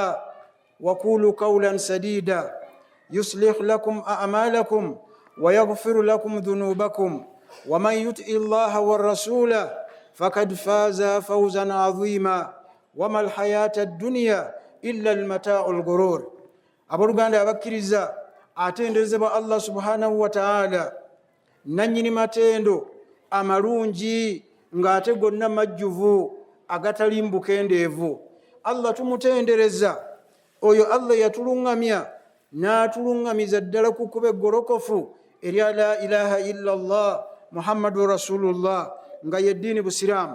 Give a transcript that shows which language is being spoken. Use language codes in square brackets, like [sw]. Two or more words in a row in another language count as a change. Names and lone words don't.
[ar] وقولوا قولا سديدا يصلح لكم أعمالكم ويغفر لكم ذنوبكم ومن يطع الله والرسول فقد فاز فوزا عظيما وما الحياة الدنيا إلا المتاع الغرور. [lg] Aboluganda abakkiriza atenderezebwa Allah [ar] سبحانه وتعالى [lg] nannyini matendo amalungi ng'ate gonna majjuvu agatali mbukendeevu. Allah tumutendereza oyo Allah yatulungamya n'atuluŋŋamiza ddala ku kkubo eggolokofu erya [ar] لا إله إلا الله محمد رسول الله [lg] nga ye ddiini Busiraamu.